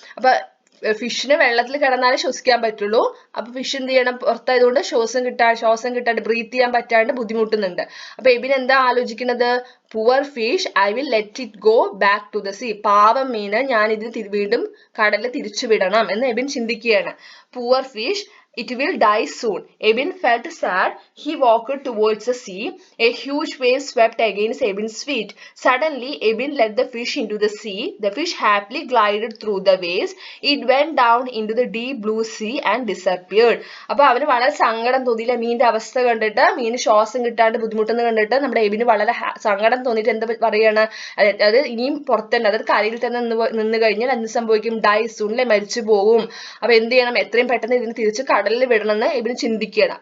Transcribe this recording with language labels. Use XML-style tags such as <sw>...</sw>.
<ml>അപ്പൊ ഫിഷിന് വെള്ളത്തിൽ കിടന്നാലേ ശ്വസിക്കാൻ പറ്റുള്ളൂ. അപ്പൊ ഫിഷ് എന്ത് ചെയ്യണം, പുറത്തായതുകൊണ്ട് ശ്വാസം കിട്ടാണ്ട് ബ്രീത്ത് ചെയ്യാൻ പറ്റാണ്ട് ബുദ്ധിമുട്ടുന്നുണ്ട്. അപ്പൊ എബിൻ എന്താ ആലോചിക്കുന്നത്,</ml> <en>Poor fish, I will let it go back to the sea.</en> <ml>പാവം മീന് ഞാൻ ഇതിന് വീണ്ടും കടലിൽ തിരിച്ചു വിടണം എന്ന് എബിൻ ചിന്തിക്കുകയാണ്.</ml> <en>Poor fish, It will die soon. Ebin felt sad. He walked towards the sea. A huge wave swept against Ebin's feet. Suddenly, Ebin let the fish into the sea. The fish happily glided through the waves. It went down into the deep blue sea and disappeared.</en> <ml>അപ്പോൾ അവന് വളരെ സങ്കടം തോന്നിയില്ല മീനിന്റെ അവസ്ഥ കണ്ടിട്ട്, മീന് ശ്വാസം കിട്ടാണ്ട് ബുദ്ധിമുട്ടെന്ന് കണ്ടിട്ട് നമ്മുടെ എബിന് വളരെ സങ്കടം തോന്നിയിട്ട് എന്താ പറയാണ്, അത് ഇനിയും പുറത്തുണ്ട്, അതായത് കരയിൽ തന്നെ നിന്ന് കഴിഞ്ഞാൽ എന്ത് സംഭവിക്കും,</ml> <en>die soon</en> <ml>അല്ലെ, മരിച്ചു പോകും. അപ്പൊ എന്ത് ചെയ്യണം, എത്രയും പെട്ടെന്ന് ഇതിന് തിരിച്ച് കടലിൽ വിടണമെന്ന് ഇവന് ചിന്തിക്കുകയാണ്.</ml>